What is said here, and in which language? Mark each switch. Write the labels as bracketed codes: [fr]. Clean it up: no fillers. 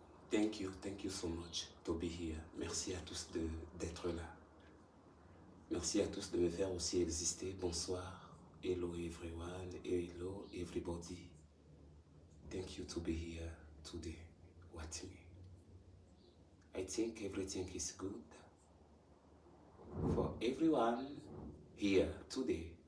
[en] Thank you so much to be here. [fr] Merci à tous d'être là. Merci à tous de me faire aussi exister. Bonsoir. [en] Hello everyone. Hello everybody. Thank you to be here today. Watch me. I think everything is good for everyone here today.